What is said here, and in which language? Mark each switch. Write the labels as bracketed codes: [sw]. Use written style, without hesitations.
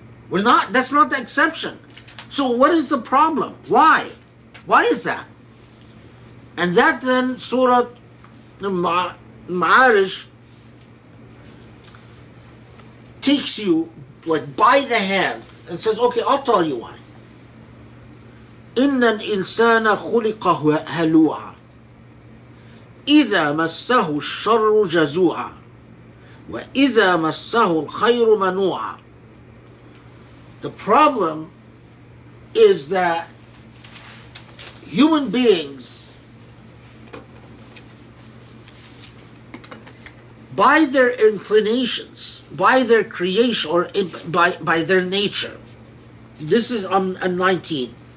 [en] We're not, that's not the exception. So what is the problem? Why? Why is that? And that then Surah Ma'arij takes you like by the hand and says, okay, I'll tell you why. [ar] إن الإنسان خلق هلوعا إذا مسه الشر جزوعا وإذا مسه الخير منوعا. [en] The problem is that human beings, by their inclinations, by their creation, or by their nature, this is on 19.